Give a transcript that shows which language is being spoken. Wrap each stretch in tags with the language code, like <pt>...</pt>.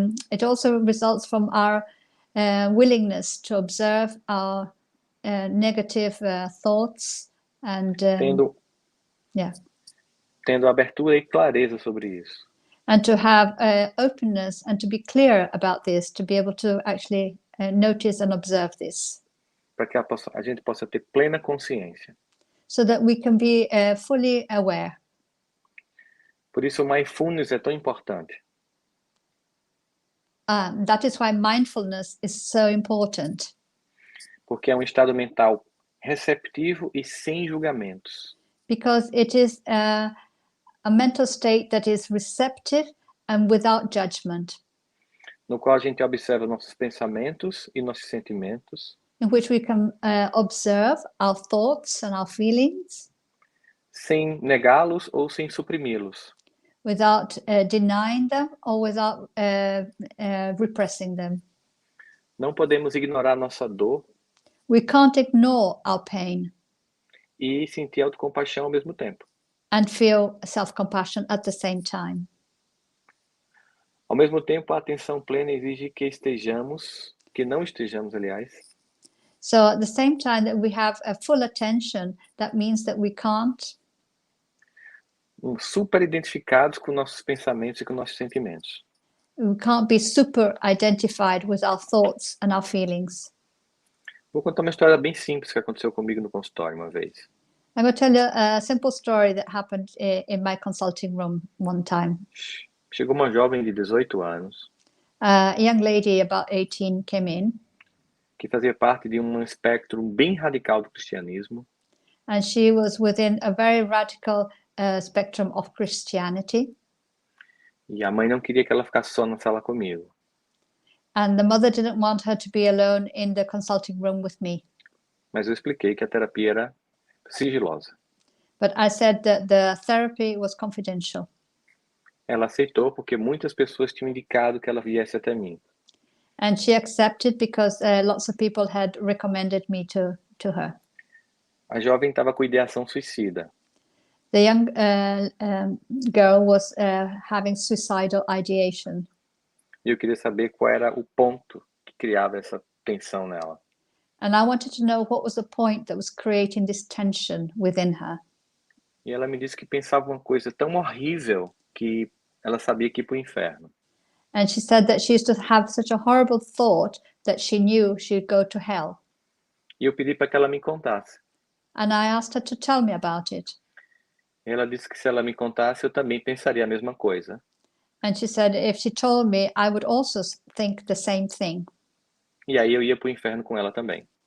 <en>it also results from our willingness to observe our negative thoughts and</en> <pt>tendo abertura e clareza sobre isso.</pt> <en>and to have openness and to be clear about this, to be able to actually notice and observe this,</en> <pt>Para que a gente possa ter plena consciência.</pt> <en>so that we can be fully aware.</en> <pt>Por isso o mindfulness é tão importante.</pt> <en>That is why mindfulness is so important,</en> <pt>Porque é um estado mental receptivo e sem julgamentos.</pt> <en>because it is a mental state that is receptive and without judgment,</en> <pt>No qual a gente observa nossos pensamentos e nossos sentimentos,</pt> <en>in which we can observe our thoughts and our feelings</en> <pt>sem negá-los ou sem suprimi-los.</pt> <en>without denying them or without repressing them.</en> <pt>Não podemos ignorar nossa dor</pt> <en>We can't ignore our pain</en> <pt>e sentir autocompaixão ao mesmo tempo.</pt> <en>and feel self-compassion at the same time.</en> <pt>Ao mesmo tempo, a atenção plena exige que não estejamos, aliás,</pt> <en>So at the same time that we have a full attention, that means that we can't</en> <pt>super identificados com nossos pensamentos e com nossos sentimentos.</pt> <en>be super identified with our thoughts and our feelings.</en> <pt>Vou contar uma história bem simples que aconteceu comigo no consultório uma vez.</pt> <en>I'm going to tell you a simple story that happened in my consulting room one time.</en> <pt>Chegou uma jovem de 18 anos</pt> <en>A young lady about 18 came in,</en> <pt>que fazia parte de um espectro bem radical do cristianismo</pt> <en>and she was within a very radical spectrum of Christianity.</en> <pt>e a mãe não queria que ela ficasse só na sala comigo.</pt> <en>And the mother didn't want her to be alone in the consulting room with me.</en> <pt>Mas eu expliquei que a terapia era sigilosa.</pt> <en>But I said that the therapy was confidential.</en> <pt>Ela aceitou porque muitas pessoas tinham indicado que ela viesse até mim.</pt> <en>And she accepted because lots of people had recommended me to her.</en> <pt>A jovem estava com ideação suicida.</pt> <en>The young girl was having suicidal ideation.</en> <pt>E eu queria saber qual era o ponto que criava essa tensão nela.</pt> <en>And I wanted to know what was the point that was creating this tension within her.</en> <pt>E ela me disse que pensava uma coisa tão horrível que ela sabia que ia para o inferno.</pt> <en>And she said that she used to have such a horrible thought that she knew she'd go to hell.</en> <pt>E eu pedi para que ela me contasse.</pt> <en>and I asked her to tell me about it.</en> <pt>Ela disse que se ela me contasse, eu também pensaria a mesma coisa.</pt> <en>And she said if she told me, I would also think the same thing,</en> <pt>E aí eu ia para o inferno com ela também.</pt>